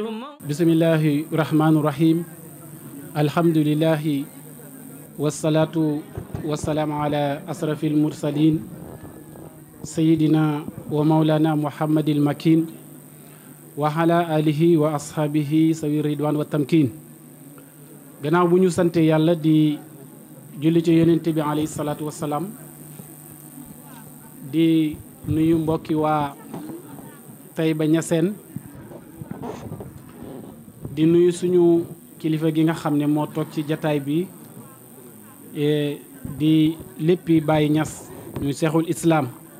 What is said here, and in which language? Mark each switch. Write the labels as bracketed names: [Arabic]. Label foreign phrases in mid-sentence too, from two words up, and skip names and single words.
[Arabic] بسم الله الرحمن الرحيم الحمد لله والصلاة والسلام على أشرف المرسلين سيدنا ومولانا محمد المكين وعلى آله وأصحابه سوي الرضوان والتمكين [Wolof] gannaaw bu ñu sante yàlla di julli ci yonent bi [Arabic] عليه الصلاة والسلام [Wolof] di nuyu mbokki waa Taïba Niassène di nuyu suñu kilifa gi nga xam ne moo toog ci jataay bi di léppi Baye Niass ñu seexul islaam